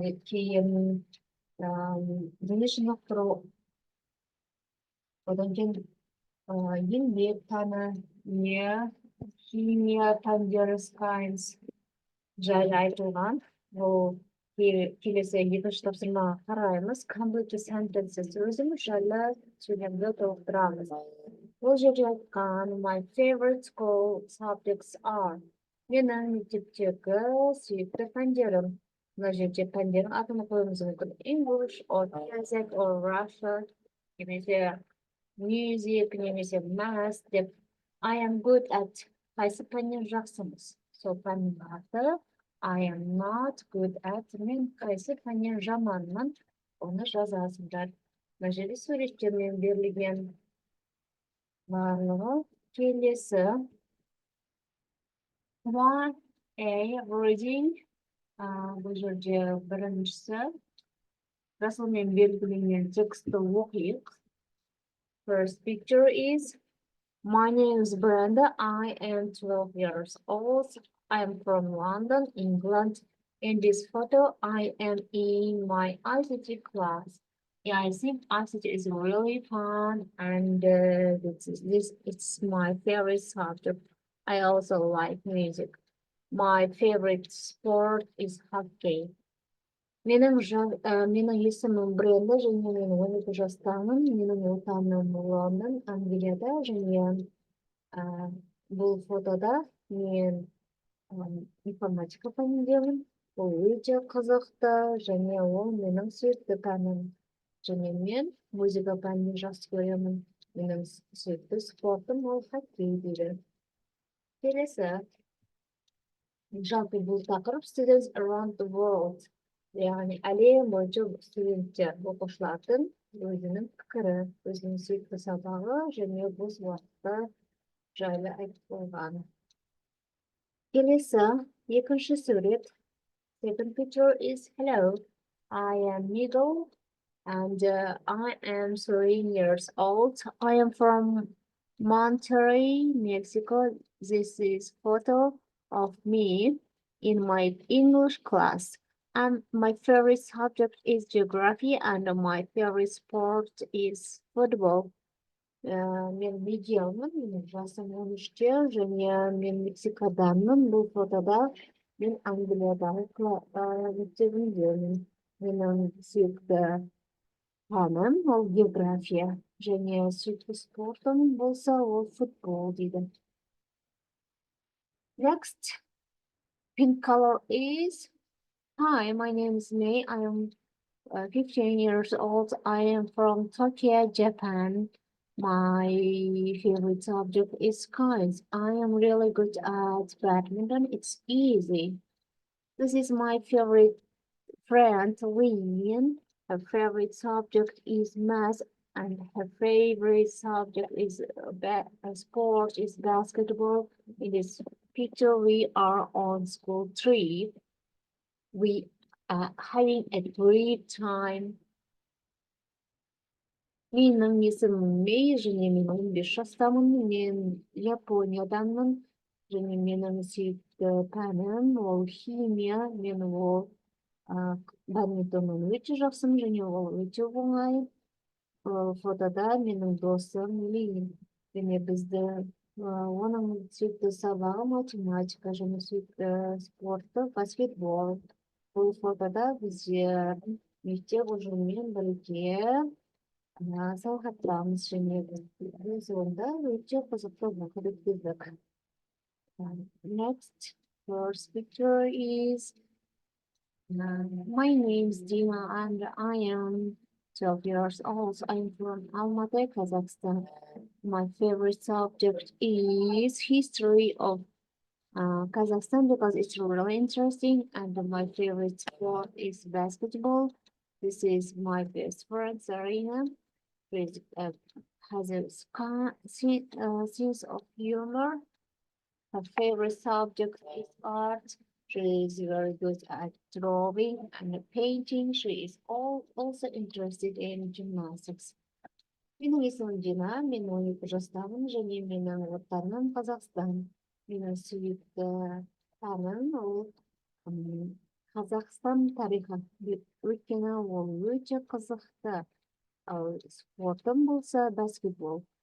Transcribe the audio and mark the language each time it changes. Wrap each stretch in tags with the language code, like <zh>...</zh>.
<kk>кейін дене шынықтыру, одан кейін еңбек пәні, химия пәндері, science жайлы айтылған. Бұл келесі екінші тапсырмаға қараймыз.</kk> <en>Complete sentences,</en> <kk>өзіміз жайлы сөйлемді толықтырамыз. Бұл жерде айтқан</kk> <en>my favorite school subjects are.</en> <kk>Менің мектептегі сүйікті пәндерім. Мына жерде пәндердің атын қоюымыз мүмкін:</kk> <en>English, or Kazakh, or Russia,</en> <kk>немесе music, немесе math деп.</kk> <en>I am good at.</en> <kk>Қайсы пәннен жақсымыз? Сол пәннің аты</kk> <en>I am not good at.</en> <kk>Мен қайсы пәннен жаманмын? Оны жазасыңдар. Мына жерде суреттермен берілген барлығы. Келесі 1A reading. Бұл жерде біріншісі расылмен белгіленген тексті оқиық.</kk> <en>First picture is: My name is Brenda. I am 12 years old. I am from London, England. In this photo, I am in my ICT class. Yeah, I think ICT is really fun, and it's my favorite subject. I also like music. My favorite sport is hockey.</en> <kk>Менің есімім Бренда, және мен 12 жастамын. Менің отаным Лондон, Англияда, және бұл фотода мен информатика пәніндемін. Ол өте қызықты, және ол менің сүйікті пәнім. Және мен музыка пәнін жақсы көремін. Менің сүйікті спортым ол хоккей дейді. Келесі. Жалпы бұл тақырып</kk> <en>students around the world.</en> <kk>Яғни әлем бойынша студенттер, оқушылардың өзінің пікірі, өзінің сүйікті сабағы және бос уақыты жайлы айтып қойған. Келесі, екінші сурет.</kk> <en>Second picture is: Hello, I am Miguel and I am 3 years old. I am from Monterrey, Mexico. This is photo of me in my English class. And my favorite subject is geography, and my favorite sport is football.</en> <kk>Мен Мигелмін, менің жасым 13-те, және мен Мексикаданмын. Бұл фотода мен Англиядағы мектебімдемін. Менің сүйікті пәнім ол география, және сүйікті спортым болса ол футбол дейді.</kk> <en>Next, pink color is: Hi, my name is May. I am 15 years old. I am from Tokyo, Japan. My favorite subject is science. I am really good at badminton. It's easy. This is my favorite friend, Lynn. Her favorite subject is math, and her favorite subject is sport is basketball. In this picture, we are on school trip. We are having a great time.</en> <kk>Менің есімім Мей, және мен 15 жастамын. Мен Японияданмын, және менің сүйікті пәнім ол химия. Мен ол badmintonнан өте жақсымын, және ол өте оңай. Фотода менің досым Лин, және бізді оның сүйікті сабағы математика, және сүйікті спорты баскетбол. Бұл фотода біздер мектеп ұжымымен бірге саяхаттамыз және өз орында өте қызықты уақыт өткіздік.</kk> <en>Next, first picture is my name is Dina and I am 12 years old. I'm from Almaty, Kazakhstan. My favorite subject is history of Kazakhstan because it's really interesting, and my favorite sport is basketball. This is my best friend Zarina. She has a sense of humor. Her favorite subject is art. She is very good at drawing and painting. She is also interested in gymnastics.</en> <kk>Менің есімім Дина, мен 12 жастамын және менің отаным Қазақстан. Менің сүйікті пәнім ол Қазақстан тарихы. Өйткені ол өте қызықты. Ал спортым болса баскетбол.</kk>